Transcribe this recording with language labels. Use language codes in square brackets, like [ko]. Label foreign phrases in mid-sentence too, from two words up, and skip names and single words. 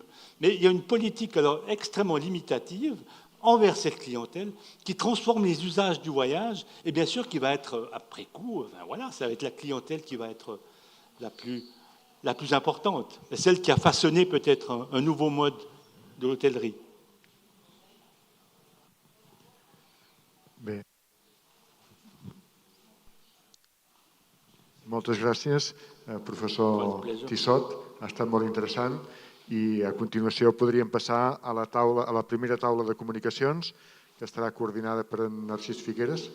[fr] Mais il y a une politique alors extrêmement limitative envers cette clientèle qui transforme les usages du voyage, et bien sûr qui va être, après coup, voilà, ça va être la clientèle qui va être la plus importante, celle qui a façonné peut-être un nouveau mode de l'hôtellerie. [ca] Bé. Moltes gràcies, professor Tissot. Ha estat molt interessant i a continuació podríem passar a la primera taula de comunicacions, que estarà coordinada per en Narcís Figueras.